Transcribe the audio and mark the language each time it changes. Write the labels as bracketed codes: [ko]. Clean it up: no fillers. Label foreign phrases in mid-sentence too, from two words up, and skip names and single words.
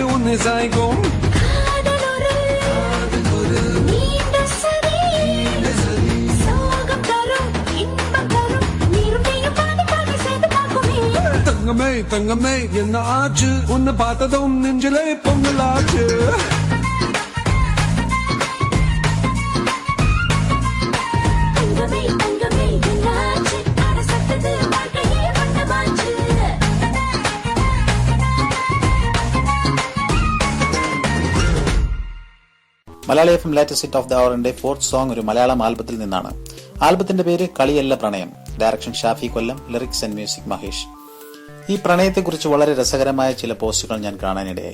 [ta] തൂങ്ങി സായിക്കും காதலொரு நீண்ட சதி சோகம் தரும் இன்பம் தரும் நீருண்டையும் பாதி பாதி சேர்த்து பார்க்குமே தங்கமே தங்கமே என்ன ஆச்சு உன்னை பார்த்ததும் நெஞ்சிலே பொங்கலாச்சு தங்கமே தங்கமே என்னாச்சு அட சத்தது வாழ்க்கையே வண்ணமாச்சு [ml] മലയാളി എഫ് [en] latest hit of the hour-inte fourth song [ml] ഒരു മലയാളം ആൽബത്തിൽ നിന്നാണ്. ആൽബത്തിന്റെ പേര് കളിയല്ല പ്രണയം. ഡയറക്ഷൻ ഷാഫി കൊല്ലം, [en] lyrics and music [ml] മഹേഷ്. ഈ പ്രണയത്തെക്കുറിച്ച് വളരെ രസകരമായ ചില പോസ്റ്റുകൾ ഞാൻ കാണാനിടയായി.